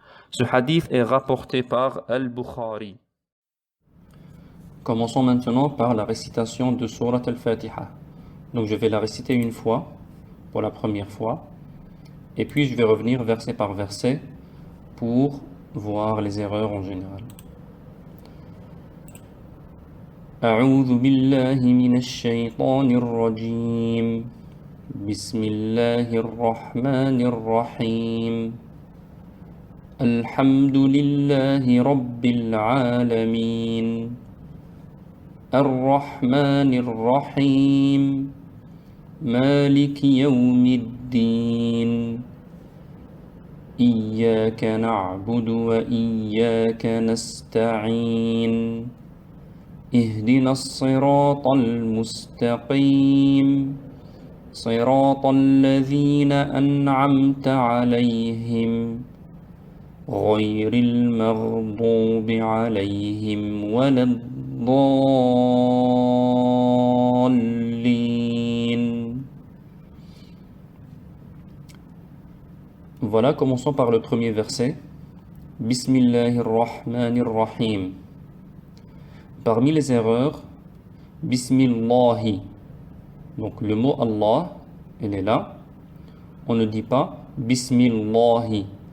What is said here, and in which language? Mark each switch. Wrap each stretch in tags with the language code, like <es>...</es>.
<fr>Ce hadith est rapporté par Al-Bukhari. Commençons maintenant par la récitation de Surat Al-Fatiha. Donc je vais la réciter une fois, pour la première fois, et puis je vais revenir verset par verset pour voir les erreurs en général.</fr> <ar>أعوذ بالله من الشيطان الرجيم بسم الله الرحمن الرحيم الحمد لله رب العالمين الرحمن الرحيم مالك يوم الدين إياك نعبد وإياك نستعين اهدنا الصراط المستقيم صراط الذين أنعمت عليهم غير المغضوب عليهم ولا الضالين.</ar> <fr>Voilà, commençons par le premier verset.</fr> <ar>Bismillahirrahmanirrahim.</ar> <fr>Parmi les erreurs, Bismillahi. Donc le mot Allah, il est là. On ne dit pas Bismillahi.</fr>